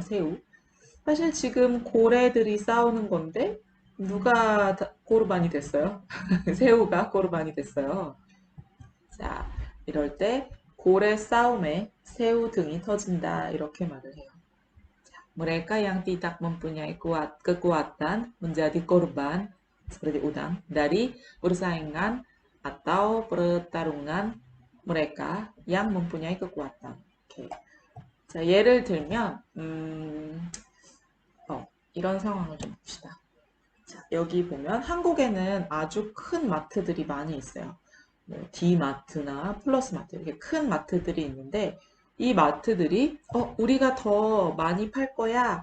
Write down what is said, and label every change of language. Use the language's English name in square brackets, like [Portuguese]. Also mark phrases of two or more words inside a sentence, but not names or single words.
[Korean] 새우. 사실 지금 고래들이 싸우는 건데 누가 고르반이 됐어요? 새우가 고르반이 됐어요. 자, 이럴 때 고래 싸움에 새우 등이 터진다 이렇게 말을 해요. 자, [Indonesian] mereka yang tidak mempunyai kekuatan menjadi korban seperti udang dari persaingan atau pertarungan mereka yang mempunyai kekuatan. [Korean] 오케이. 자, 예를 들면 이런 상황을 좀 봅시다. 자, 여기 보면 한국에는 아주 큰 마트들이 많이 있어요. D마트나 플러스마트 이렇게 큰 마트들이 있는데 이 마트들이 우리가 더 많이 팔 거야.